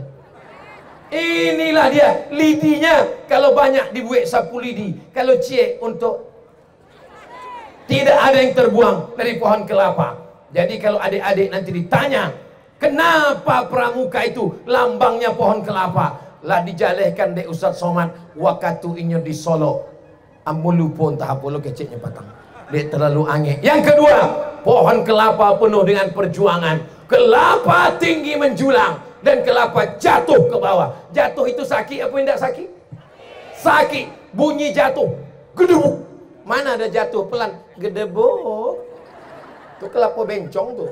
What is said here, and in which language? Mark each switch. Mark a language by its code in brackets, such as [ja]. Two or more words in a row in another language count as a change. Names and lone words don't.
[id] Inilah dia lidinya. Kalau banyak dibuat sapu lidi, kalau cie untuk tidak ada yang terbuang dari pohon kelapa. Jadi kalau adik-adik nanti ditanya, kenapa Pramuka itu lambangnya pohon kelapa? [min] Lah dijalehkan dek Ustaz Somad waktu inyo di Solo. Ambo lupa entah apa lo keceknya patang. Dek terlalu angin. [id] Yang kedua, pohon kelapa penuh dengan perjuangan. Kelapa tinggi menjulang dan kelapa jatuh ke bawah. Jatuh itu sakit apa tidak sakit? Sakit. Bunyi jatuh. Gedebuk. Mana ada jatuh pelan? Gedebuk. Itu kelapa bencong tuh.